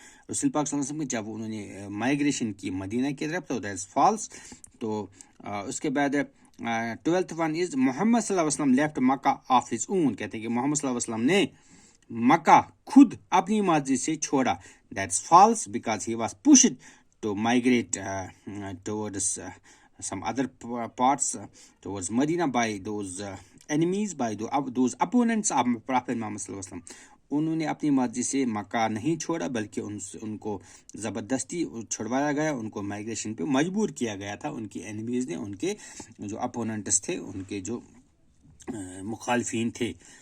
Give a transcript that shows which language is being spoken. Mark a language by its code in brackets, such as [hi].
[ur] رسول پاک صلی اللہ علیہ وسلم جب انہوں نے مائگریشن کی مدینہ کی طرف تو [en] That is false. [ur] تو اس کے بعد [en] 12th one is Muhammad صلی اللہ علیہ وسلم left Mecca of his own. [ur] کہتے ہیں کہ محمد صلی اللہ علیہ وسلم نے مکہ خود اپنی مرضی سے چھوڑا. [en] That's false because he was pushed to migrate towards some other parts towards Medina by those enemies, by those opponents of Prophet Muhammad صلی اللہ علیہ وسلم. [ur] انہوں نے اپنی مرضی سے مکہ نہیں چھوڑا بلکہ ان کو زبردستی چھڑوایا گیا, ان کو مائگریشن پہ مجبور کیا گیا تھا ان کی اینیمیز نے, ان کے جو اپوننٹس تھے, ان کے جو مخالفین تھے.